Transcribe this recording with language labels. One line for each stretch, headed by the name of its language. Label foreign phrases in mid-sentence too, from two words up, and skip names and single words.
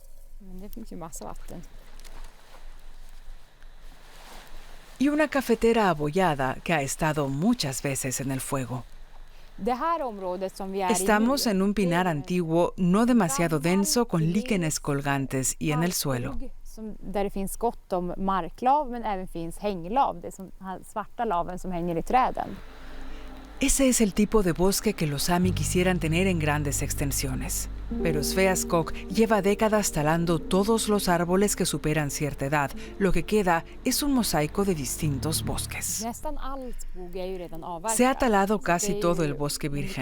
Spanish: Y una cafetera abollada que ha estado muchas veces en el fuego. Estamos en un pinar antiguo no demasiado denso con líquenes colgantes y en el suelo.
Swedish: Där det finns gott om marklav, men även finns hänglav, det som svarta laven som hänger i träden.
Spanish: Ese es el tipo de bosque que los Sami quisieran tener en grandes extensiones. Pero Sveaskog lleva décadas talando todos los árboles que superan cierta edad. Lo que queda es un mosaico de distintos bosques. Se ha talado casi todo el bosque virgen.